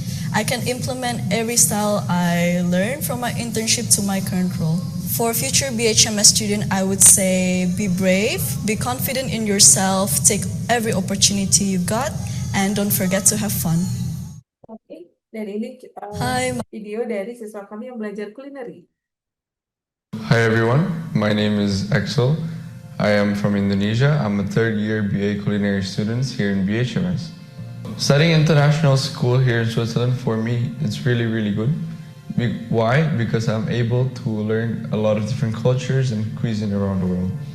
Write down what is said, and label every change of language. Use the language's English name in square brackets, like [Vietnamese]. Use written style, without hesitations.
[English] I can implement every style I learned from my internship to my current role. For a future BHMS student, I would say be brave, be confident in yourself, take every opportunity you got, and don't forget to have fun. [Indonesian] Oke, dan ini [English] Hi, [Indonesian] video dari siswa kami yang belajar kulineri. [English] Hi everyone, my name is Axel. I am from Indonesia. I'm a 3rd year BA culinary student here in BHMS. Studying international school here in Switzerland, for me, it's really, really good. Why? Because I'm able to learn a lot of different cultures and cuisine around the world.